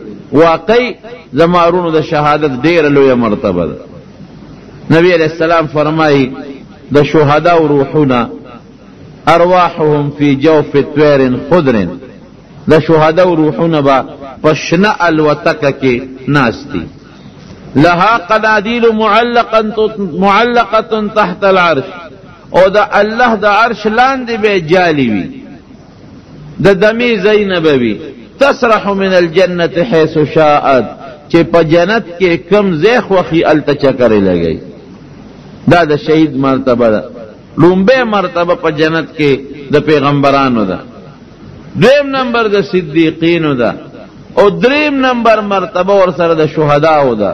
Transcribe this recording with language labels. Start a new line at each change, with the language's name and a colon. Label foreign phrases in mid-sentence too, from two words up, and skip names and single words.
Pashto: واقعي زمارونو د شهادت ډېره لویه مرتبه ده. نبی
Arabic: علیہ السلام
Pashto: فرمایي د شهداو روحونه
Arabic: ارواحهم فی جوف طیر خضر،
Pashto: د شهداو روحونه به په شنه الوتکه کې ناستی،
Arabic: لها قنادیل معلقه تحت العرش،
Pashto: او د الله د عرش لاندې به جالی وي، د دمی زینب وي،
Arabic: تسرح من الجنة حيث شاءت،
Pashto: چې په جنت کې کم ځای خوښي هلته چکرې لګوي. دا د شهید مرتبه ده. لومبه مرتبه په جنت کې د پیغمبرانو ده، دویم نمبر د صدیقینو ده، او دریم نمبر مرتبه ورسره د شهداو ده.